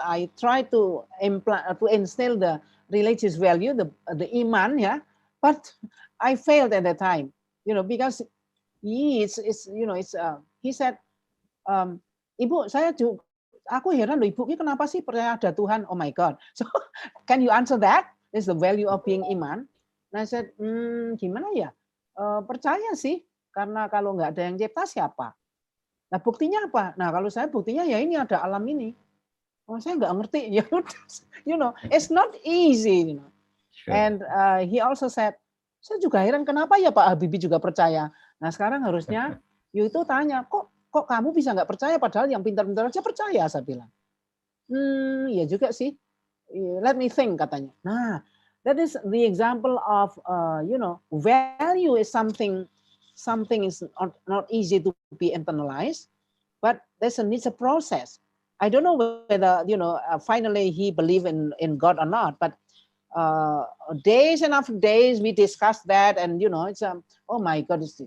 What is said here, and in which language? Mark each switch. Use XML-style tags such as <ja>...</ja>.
<en>I try to instill the religious value, the iman, yeah, but I failed at the time, because he said,</en> <id>Ibu, aku heran loh, Ibu, kenapa sih percaya ada Tuhan?</id> <en>Oh my God. So can you answer that? Is the value of being iman? And I said,</en> <id>gimana ya? Percaya sih, karena kalau nggak ada yang cipta siapa? Nah buktinya apa? Nah kalau saya buktinya ya ini ada alam ini. Oh saya nggak ngerti.</id> <en>It's not easy. Sure. And he also said,</en> <id>saya juga heran kenapa ya Pak Habibie juga percaya. Nah sekarang harusnya you itu tanya, kok kamu bisa nggak percaya padahal yang pintar-pintar aja percaya, saya bilang. Ya juga sih.</id> <en>Let me think,</en> <id>katanya.</id> <en>Nah, that is the example of value is something is not easy to be internalized, but needs a process. I don't know whether finally he believe in God or not, but days and after days we discussed that, and it's oh my God.</en>